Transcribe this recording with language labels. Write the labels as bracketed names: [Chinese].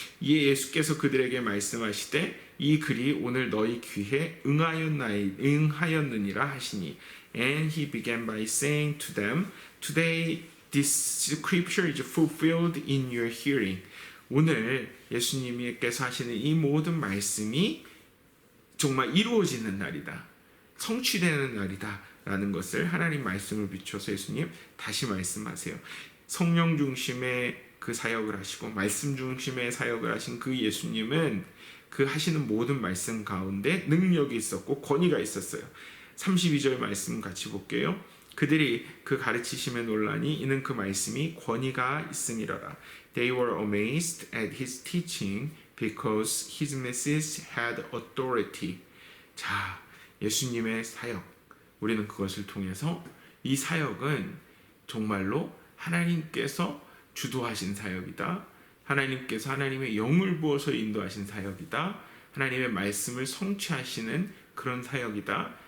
[Korean] 이에 예수께서 그들에게 말씀하시되 이 글이 오늘 너희 귀에 응하였느니라 하시니 [English] And he began by saying to them, Today this scripture is fulfilled in your hearing. [Korean] 오늘 예수님께서 하시는 이 모든 말씀이 정말 이루어지는 날이다. 성취되는 날이다. 라는 것을 하나님 말씀을 비춰서 예수님 다시 말씀하세요. 성령 중심의 그 사역을 하시고 말씀 중심의 사역을 하신 그 예수님은 그 하시는 모든 말씀 가운데 능력이 있었고 권위가 있었어요. 32절 말씀 같이 볼게요. 그들이 그 가르치심에 놀라니 이는 그 말씀이 권위가 있음이라라. [English] They were amazed at his teaching because his message had authority. [Korean] 자, 예수님의 사역, 우리는 그것을 통해서 이 사역은 정말로 하나님께서 주도하신 사역이다. 하나님께서 하나님의 영을 부어서 인도하신 사역이다. 하나님의 말씀을 성취하시는 그런 사역이다.